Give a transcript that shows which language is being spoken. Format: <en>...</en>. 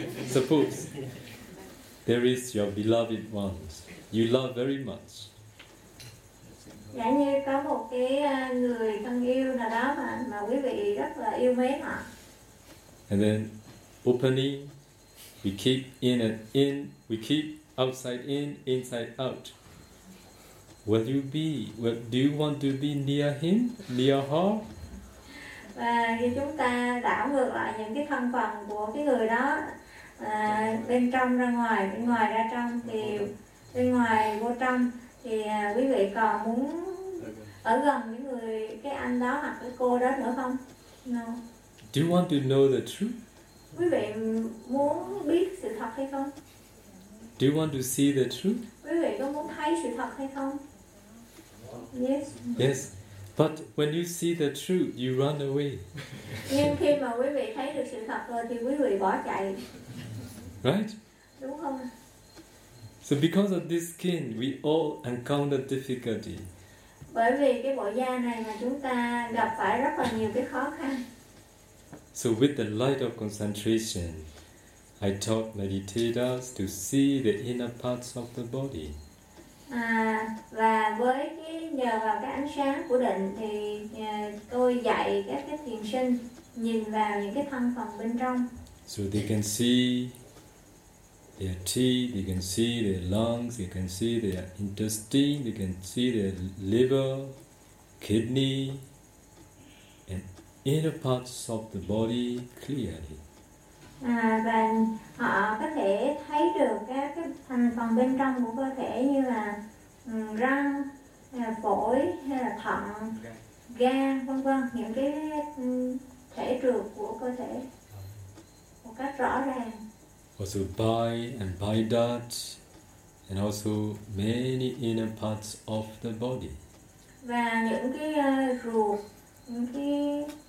<en>Suppose there is your beloved ones you love very much.</en> <vi>Giả như có một cái người thân yêu nào đó mà quý vị rất là yêu mến họ.</vi> <en>And then opening, we keep in and in, we keep outside in, inside out. What you be? What do you want to be near him, near her?</en> <vi>Và khi chúng ta đảo ngược lại những cái thân phần của cái người đó bên trong ra ngoài, bên ngoài ra trong thì bên ngoài vô trong thì quý vị còn muốn ở gần những người cái anh đó hoặc cái cô đó nữa không?</vi> <en>No. Do you want to know the truth?</en> <vi>Quý vị muốn biết sự thật hay không?</vi> <en>Do you want to see the truth?</en> <vi>Quý vị có muốn thấy sự thật hay không?</vi> <en>Yes. Yes. But when you see the truth, you run away.</en> <vi>Nhưng khi mà quý vị thấy được sự thật rồi thì quý vị bỏ chạy.</vi> <en>Right?</en> <vi>Đúng không?</vi> <en>So because of this skin, we all encounter difficulty.</en> <vi>Bởi vì cái bộ da này mà chúng ta gặp phải rất là nhiều cái khó khăn.</vi> <en>So with the light of concentration, I taught meditators to see the inner parts of the body.</en> <vi>Và với cái nhờ vào cái ánh sáng của định thì tôi dạy các cái thiền sinh nhìn vào những cái thân phần bên trong.</vi> <en>So they can see their teeth, they can see their lungs, they can see their intestine, they can see their liver, kidney, and inner parts of the body clearly.</en> <vi>Và họ có thể thấy được các cái thành phần bên trong của cơ thể như là răng, hay là phổi, hay là thận, gan, vân vân, những cái thể trược của cơ thể một cách rõ ràng.</vi> <en>Also bile and bile duct, and also many inner parts of the body.</en> <vi>Và những cái ruột, những cái</vi>